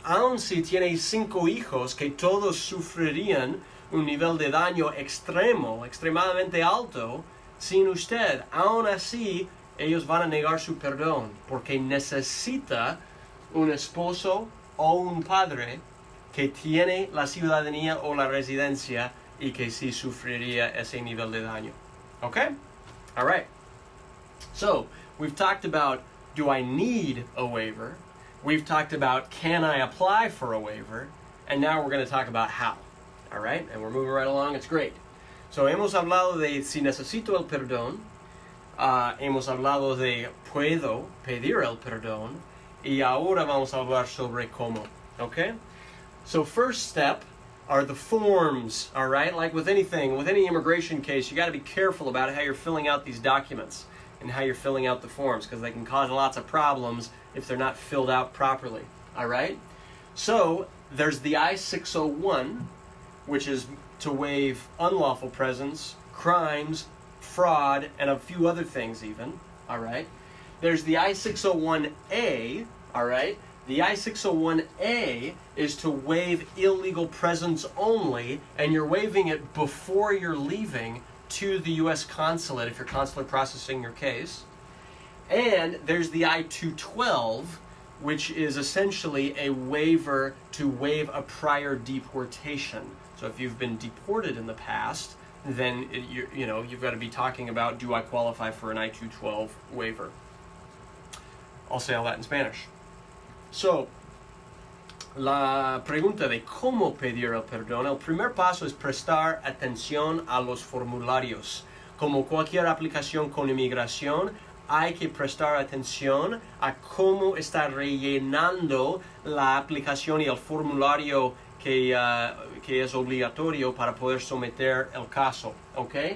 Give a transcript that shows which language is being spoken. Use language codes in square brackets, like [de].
[es] Aun si tiene 5 hijos que todos sufrirían un nivel de daño extremo, extremadamente alto, sin usted, aún así, ellos van a negar su perdón, porque necesita un esposo o un padre que tiene la ciudadanía o la residencia y que sí sufriría ese nivel de daño. [en] Okay? All right. So, we've talked about, do I need a waiver? We've talked about, can I apply for a waiver? And now we're going to talk about how. All right? And we're moving right along. It's great. [es] So, hemos hablado de si necesito el perdón, hemos hablado de puedo pedir el perdón, y ahora vamos a hablar sobre cómo, okay? [en] So, first step are the forms, all right? Like with anything, with any immigration case, you got to be careful about how you're filling out these documents and how you're filling out the forms, because they can cause lots of problems if they're not filled out properly, all right? So, there's the I-601, which is to waive unlawful presence, crimes, fraud, and a few other things even, all right? There's the I-601A, all right? The I-601A is to waive illegal presence only, and you're waiving it before you're leaving to the U.S. consulate if you're consular processing your case. And there's the I-212, which is essentially a waiver to waive a prior deportation. So if you've been deported in the past, then you've got to be talking about, do I qualify for an I-212 waiver? I'll say all that in Spanish. [es] So, la pregunta de cómo pedir el perdón, el primer paso es prestar atención a los formularios. Como cualquier aplicación con inmigración, hay que prestar atención a cómo está rellenando la aplicación y el formulario que es obligatorio para poder someter el caso, ¿ok?